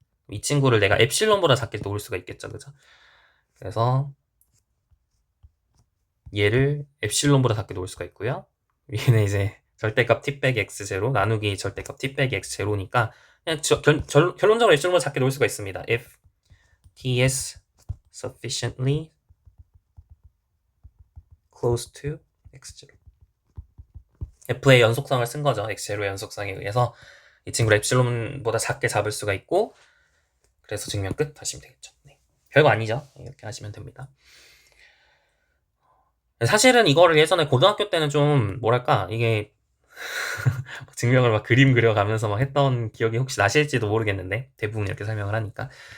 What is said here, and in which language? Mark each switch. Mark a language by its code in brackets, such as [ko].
[ko] 이 친구를 내가 엡실론보다 작게 놓을 수가 있겠죠, 그죠? 그래서 얘를 엡실론보다 작게 놓을 수가 있고요. 얘는 이제 절대값 t 빼기 x0 나누기 절대값 t 빼기 x0니까 그냥 결론적으로 엡실론보다 작게 놓을 수가 있습니다. [en] if t is sufficiently close to x0. [ko] f의 연속성을 쓴 거죠. x0의 연속성에 의해서 이 친구를 엡실론보다 작게 잡을 수가 있고, 그래서 증명 끝 하시면 되겠죠. 네. 별거 아니죠. 이렇게 하시면 됩니다. 사실은 이거를 예전에 고등학교 때는 좀 뭐랄까 이게 증명을 막 그림 그려가면서 막 했던 기억이 혹시 나실지도 모르겠는데, 대부분 이렇게 설명을 하니까.